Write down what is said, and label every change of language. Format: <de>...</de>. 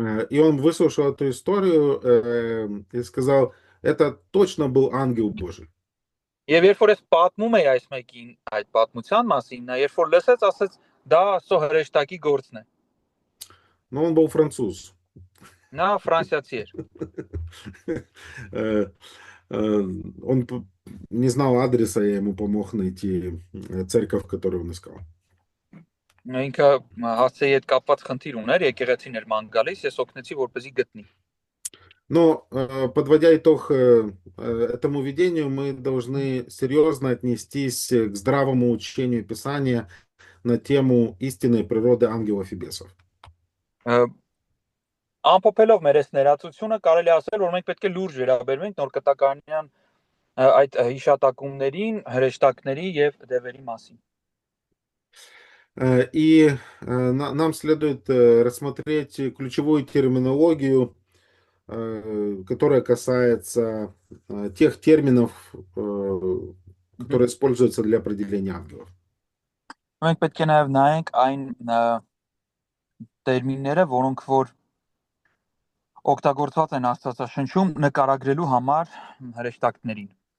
<ru>И он выслушал эту историю и сказал, это точно был ангел Божий.</ru> <hy>Եվ երբ որ ես պատմում էի այս մեկին այդ պատմության մասին, նա երբ որ лесեց, ասաց, դա Աստծո հրեշտակի գործն է։</hy> <ru>Но он был француз.</ru> <hy>Նա ֆրանսիացի էր։</hy> <ru>Он не знал адреса, я ему помог найти церковь, которую он искал.</ru> <hy>Ինքը հասցեի հետ կապված խնդիր ուներ, եկեղեցին էր ման գալիս, ես օգնեցի, որպեսզի գտնի։</hy> <ru>Но, подводя итог этому видению, мы должны серьезно отнестись к здравому учению Писания на тему истинной природы ангелов и бесов.</ru> <hy>Ամփոփելով մեր այս ներածությունը կարելի ասել, որ մենք պետք է լուրջ վերաբերվենք նոր կտակարանյան այդ հիշատակումներին, հրեշտակների եւ դևերի մասին։</hy> <ru>И нам следует рассмотреть ключевую терминологию, которая касается тех терминов, которые используются для определения ангелов.</ru> <hy>Մենք պետք է նաեւ նայենք այն տերմինները, որոնք որ օգտագործված են Աստվածաշնչում նկարագրելու համար հրեշտակներին։</hy>